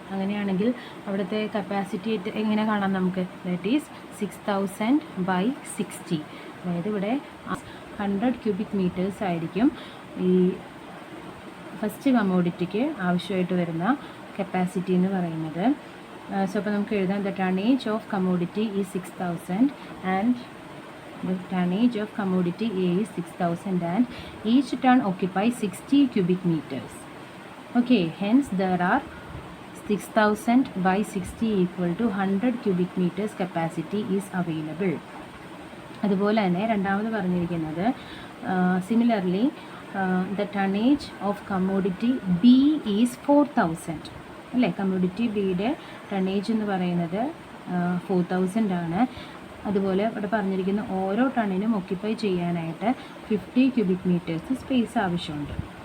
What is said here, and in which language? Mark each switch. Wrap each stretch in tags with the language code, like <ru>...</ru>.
<ml>അങ്ങനെയാണെങ്കിൽ അവിടുത്തെ കപ്പാസിറ്റി എങ്ങനെ കാണാം നമുക്ക്?</ml> <en>That is 6000/60.</en> <ml>അതായത് ഇവിടെ 100 ക്യൂബിക് മീറ്റേഴ്സ് ആയിരിക്കും ഈ ഫസ്റ്റ് കമ്മോഡിറ്റിക്ക് ആവശ്യമായിട്ട് വരുന്ന കപ്പാസിറ്റി എന്ന് പറയുന്നത്. സോ അപ്പോൾ നമുക്ക് എഴുതാം</ml> <en>The tonnage of commodity is 6000 and the tonnage of commodity A is 6000 and each ton occupies 60 cubic meters. Okay, hence there are 6000/60 equal to 100 cubic meters capacity is available.</en> <ml>അതുപോലെ തന്നെ രണ്ടാമത് പറഞ്ഞിരിക്കുന്നത് similarly</ml> <en>the tonnage of commodity B is 4000</en> <ml>അല്ലേ. Commodity ബിയുടെ tonnage എന്ന് പറയുന്നത് 4000 ആണ്. അതുപോലെ ഇവിടെ പറഞ്ഞിരിക്കുന്ന ഓരോ ടണ്ണിനും ഒക്യുപ്പൈ ചെയ്യാനായിട്ട് 50 ക്യൂബിക് മീറ്റേഴ്സ് സ്പേസ് ആവശ്യമുണ്ട്.</ml>